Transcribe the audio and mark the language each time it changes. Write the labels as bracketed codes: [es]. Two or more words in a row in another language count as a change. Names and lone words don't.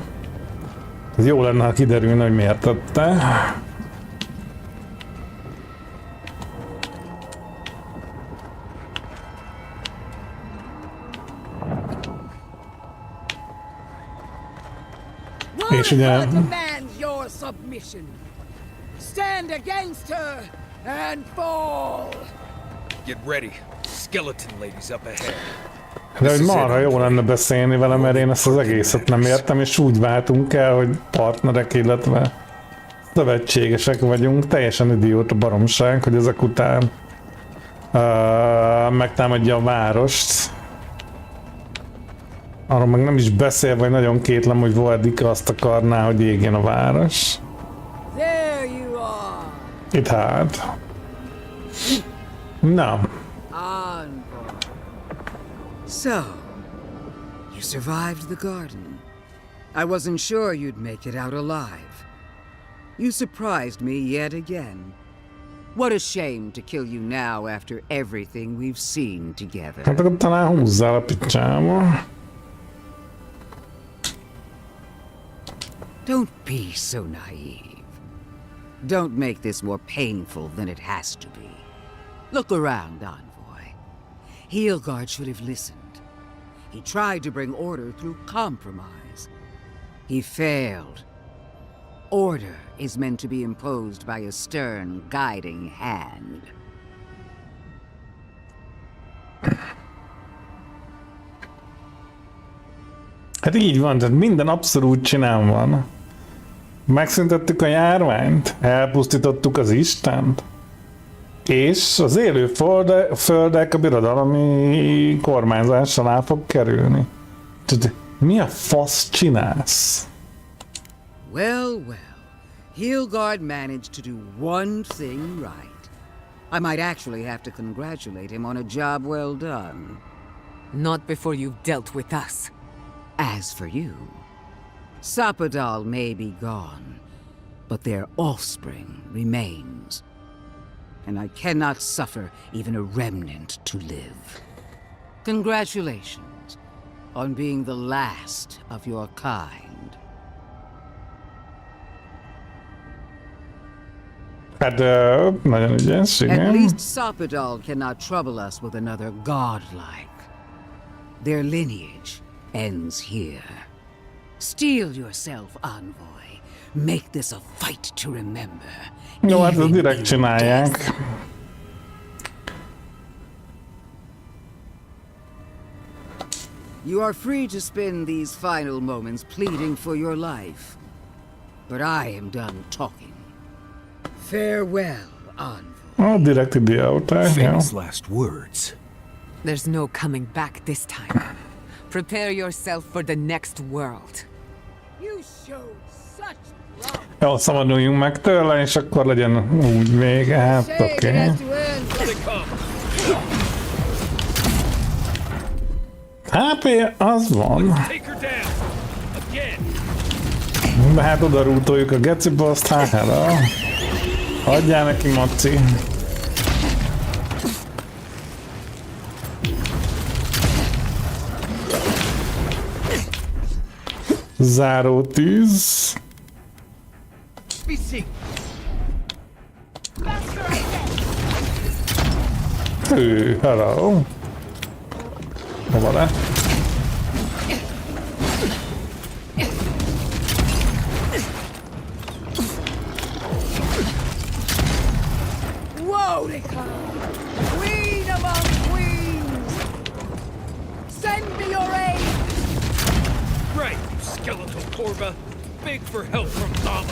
[hu] Ez jó lenne, ha kiderülne, hogy miért tette. És ugye [en] stand against her and fall. Get ready. Skeleton ladies up ahead. [hu] De hogy marha jó lenne beszélni vele, mert én ezt az egészet nem értem, és úgy váltunk el, hogy partnerek, illetve szövetségesek vagyunk. Teljesen idióta baromság, hogy ezek után megtámadja a várost. Arról meg nem is beszél, vagy nagyon kétlem, hogy Valdika azt akarná, hogy égjen a város. [en] It had. No. So, you survived the garden. I wasn't sure you'd make it out alive. You surprised me yet again. What a shame to kill you now after everything we've seen together. [hu] Hát akkor talán húzzál a picsába. [en] Don't be so naive. Don't make this more painful than it has to be. Look around, Envoy. Heelguard should have listened. He tried to bring order through compromise. He failed. Order is meant to be imposed by a stern, guiding hand. [hu] Hát így van, tehát minden abszolút csinálva van. Megszüntettük a járványt, elpusztítottuk az Istent, és az élő földek a birodalmi kormányzás alá fog kerülni. Tehát mi a fasz csinálsz? [en] Well. Heelguard managed to do one thing right. I might actually have to congratulate him on a job well done. Not before you've dealt with us. As for you, Sapadal may be gone, but their offspring remains. And I cannot suffer even a remnant to live. Congratulations on being the last of your kind. [hu] Hát nagyon ügyes, igen. [en] At least Sapadal cannot trouble us with another godlike. Their lineage ends here. Steel yourself, Envoy. Make this a fight to remember. [hu] Jó, hát ezt [en] even [hu] direkt [en] in [hu] csinálják. [en] death. You are free to spend these final moments pleading for your life. But I am done talking. Farewell, Envoy. [hu] Direkt idióták, jó. [en] Famous last words. There's no coming back this time. Prepare yourself for the next world. You showed such love. [hu] Jó, szabaduljunk meg tőle, és akkor legyen úgy vége, hát oké. [en] Here they come. [hu] HP az van. [en] Take her down. Again. [hu] De hát oda rútoljuk a geci boss-t, hára. Hagyjál neki, Maci. Záró tűz. [en] Be seen. [hu] Hű, hello. Hova le? [en] Wodica, queen among queens, send me your aid. Right, you skeletal Corva. Beg for help from Mama.